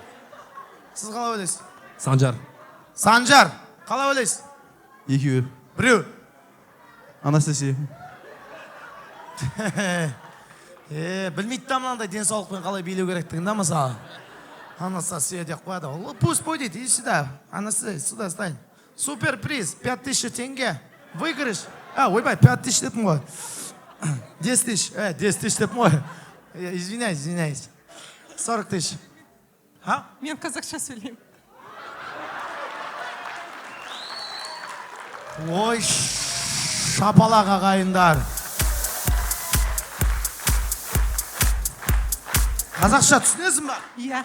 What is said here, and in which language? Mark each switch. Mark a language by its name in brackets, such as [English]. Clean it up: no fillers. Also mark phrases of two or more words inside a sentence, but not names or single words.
[Kazakh] Сіз қалай ойлайсыз? Санжар. Санжар. Қалай ойлайсыз? Екеуі. Біреу. Анастасия. Білмейді да мынандай денсаулықпен қалай билеу керектігін да, мысалы. Анастасия деп қояды. [Russian] Пусть будет, иди сюда. Анастасия, сюда стань. Супер приз, 5000 тенге. Выигрыш. [Kazakh] Ойбай, 5000 депім ғой. 10 тысяч. [Russian] 10 тысяч [Kazakh] депім ғой. [Russian] Извиняюсь. 40 тысяч. [Kazakh] Мен қазақша сөйлеймін. Ой, шапалақ ағайындар. Қазақша түсінесің ба? Иә.